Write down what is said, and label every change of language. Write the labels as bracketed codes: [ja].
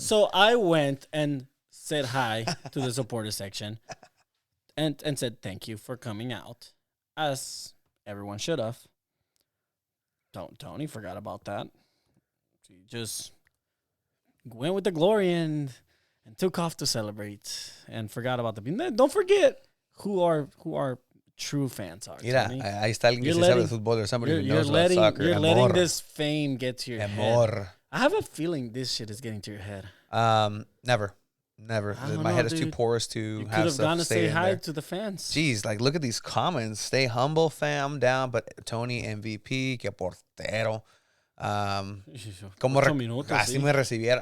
[en] So I went and said hi to the supporter section, and said thank you for coming out, as everyone should have. Tony forgot about that. He just went with the glory and took off to celebrate and forgot about the. Don't forget who our true fans are. [es] Mira, ahí está alguien que sabe de fútbol, [en] or somebody who knows about soccer. You're letting this fame get to your head. I have a feeling this shit is getting to your head. Never. My head is too porous to have stuff stay in there. You could have gone to say hi to the fans. Jeez, like look at these comments. Stay humble, fam, down. But [es] Tony MVP, que portero. Como así me recibieron.